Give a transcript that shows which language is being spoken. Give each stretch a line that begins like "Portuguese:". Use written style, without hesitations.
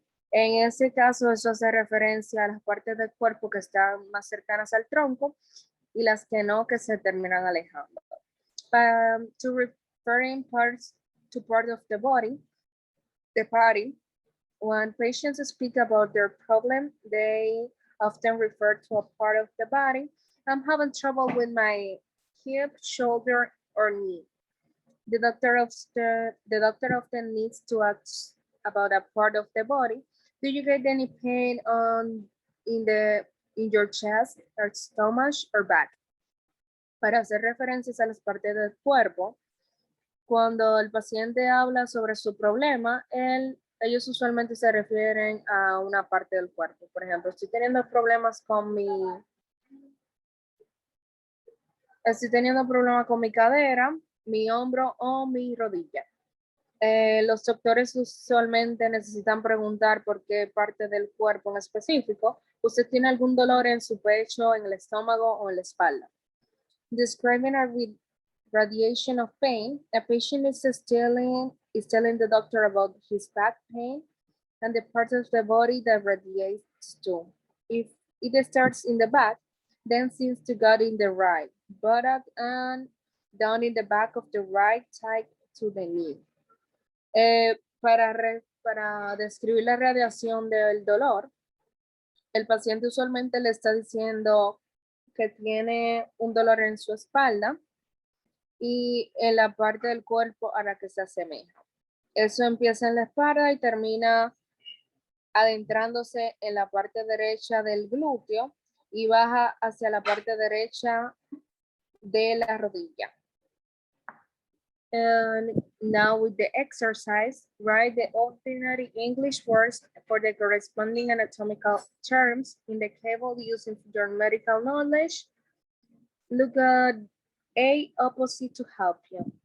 Spanish: En este caso, eso hace referencia a las partes del cuerpo que están más cercanas al tronco y las que no, que se terminan alejando.
English: To referring parts to part of the body, when patients speak about their problem, they often refer to a part of the body. I'm having trouble with my hip, shoulder, or knee. The doctor often needs to ask about a part of the body. Do you get any pain in your chest, or stomach, or back?
Spanish: Para hacer referencias a las partes del cuerpo, cuando el paciente habla sobre su problema, ellos usualmente se refieren a una parte del cuerpo. Por ejemplo, estoy teniendo problemas con mi cadera, mi hombro o mi rodilla. Los doctores usualmente necesitan preguntar por qué parte del cuerpo en específico. ¿Usted tiene algún dolor en su pecho, en el estómago o en la espalda?
English: Describing a radiation of pain, a patient is telling the doctor about his back pain and the parts of the body that radiates to. If it starts in the back, then seems to go in the right buttock and down in the back of the right side to the knee.
Spanish: Para describir la radiación del dolor, el paciente usualmente le está diciendo que tiene un dolor en su espalda y en la parte del cuerpo a la que se asemeja. Eso empieza en la espalda y termina adentrándose en la parte derecha del glúteo y baja hacia la parte derecha de la rodilla.
English: And now with the exercise, write the ordinary English words for the corresponding anatomical terms in the table using your medical knowledge. Look at A opposite to help you.